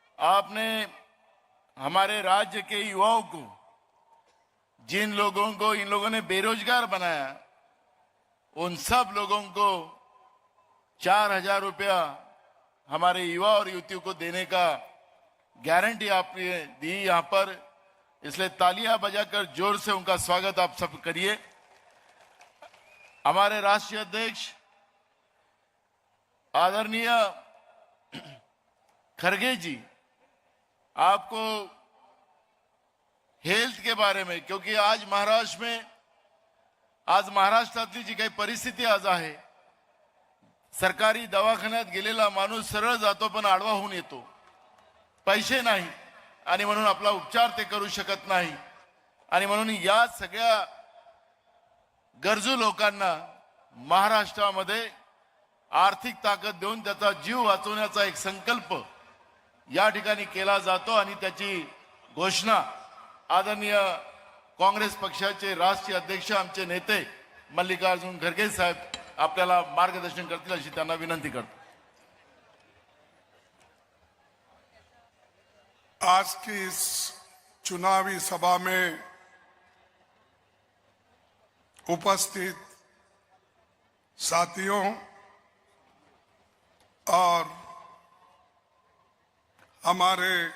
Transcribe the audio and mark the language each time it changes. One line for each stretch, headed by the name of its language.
Hindi: आपने हमारे राज्य के युवाओं को, जिन लोगों को इन लोगों ने बेरोजगार बनाया, उन सब लोगों को 4,000 रुपया हमारे युवा और युवतियों को देने का गारंटी आपने दी यहां पर. इसलिए तालियां बजाकर जोर से उनका स्वागत आप सब करिए. हमारे राष्ट्रीय अध्यक्ष आदरणीय खरगे जी, आपको हेल्थ के बारे में, क्योंकि
Marathi: आज महाराष्ट्रातली जी काही परिस्थिती आज आहे, सरकारी दवाखान्यात गेलेला माणूस सरळ जातो पण आडवा होऊन येतो. पैसे नाही आणि म्हणून आपला उपचार ते करू शकत नाही. आणि म्हणून या सगळ्या गरजू लोकांना महाराष्ट्रामध्ये आर्थिक ताकद देऊन त्याचा जीव वाचवण्याचा एक संकल्प या ठिकाणी केला जातो. आणि त्याची घोषणा आदरणीय काँग्रेस पक्षाचे राष्ट्रीय अध्यक्ष आमचे नेते मल्लिकार्जुन खरगे साहेब आपल्याला मार्गदर्शन करतील अशी त्यांना विनंती करतो.
Hindi: आज की इस चुनावी सभा में उपस्थित साथियों और हमारे